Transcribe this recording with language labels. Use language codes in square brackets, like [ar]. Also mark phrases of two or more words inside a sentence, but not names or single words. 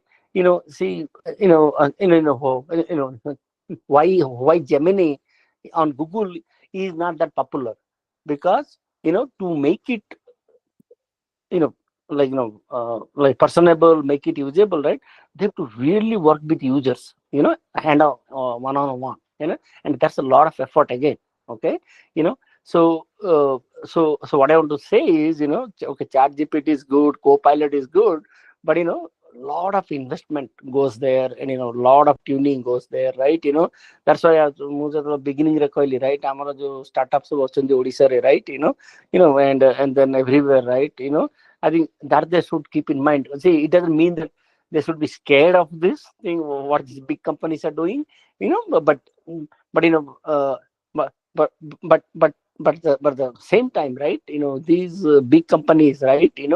[en] See why Gemini on Google is not that popular, because to make it like personable, make it usable, right, they have to really work with users, hand out one-on-one, and that's a lot of effort again. Okay, so what I want to say is, okay, chat GPT is good, co-pilot is good, but lot of investment goes there, and lot of tuning goes there, right. That's why [or] ମୁଁ ଯେତେବେଳେ beginning ରେ କହିଲି, right, ଆମର ଯୋଉ startups ସବୁ ଅଛନ୍ତି ଓଡ଼ିଶାରେ, [en] right, and then everywhere, right, I think that they should keep in mind. See, it doesn't mean that they should be scared of this thing, what these big companies are doing, but the same time, right, these big companies, right,